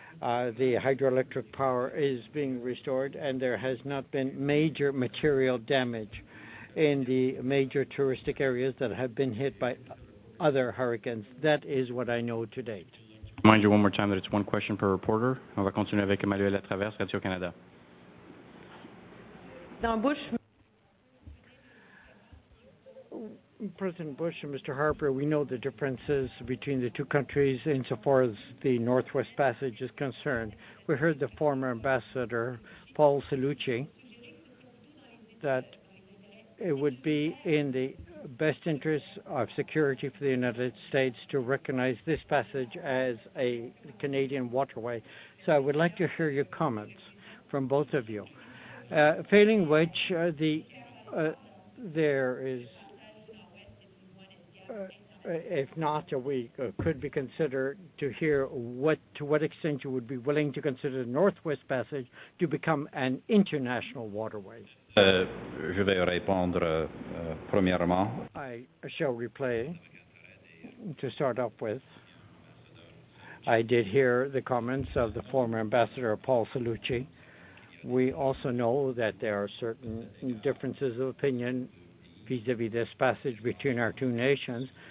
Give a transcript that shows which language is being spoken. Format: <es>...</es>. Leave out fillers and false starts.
<en>The hydroelectric power is being restored, and there has not been major material damage in the major touristic areas that have been hit by other hurricanes. That is what I know to date. Remind you one more time that it's one question per reporter.</en> <fr>On va continuer avec Emmanuel Latraverse, Radio-Canada.</fr> <en>President Bush and Mr. Harper, we know the differences between the two countries insofar as the Northwest Passage is concerned. We heard the former ambassador, Paul Cellucci, that it would be in the best interest of security for the United States to recognize this passage as a Canadian waterway. So I would like to hear your comments from both of you. Failing which, there is, if not, we could be considered to hear to what extent you would be willing to consider the Northwest Passage to become an international waterway.</en> <fr>Je vais répondre premièrement.</fr> <en>I shall reply to start off with. I did hear the comments of the former ambassador, Paul Cellucci. We also know that there are certain differences of opinion vis-à-vis this passage between our two nations.</en>